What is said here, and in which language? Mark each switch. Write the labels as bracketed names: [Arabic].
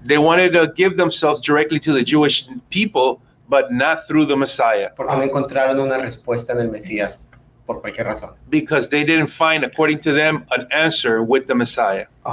[English] They wanted to give themselves directly to the Jewish people, but not through the Messiah. [Spanish] Porque no encontraron una respuesta en el Mesías. Por cualquier razón. [English] Because they didn't find, according to them, an answer with the Messiah.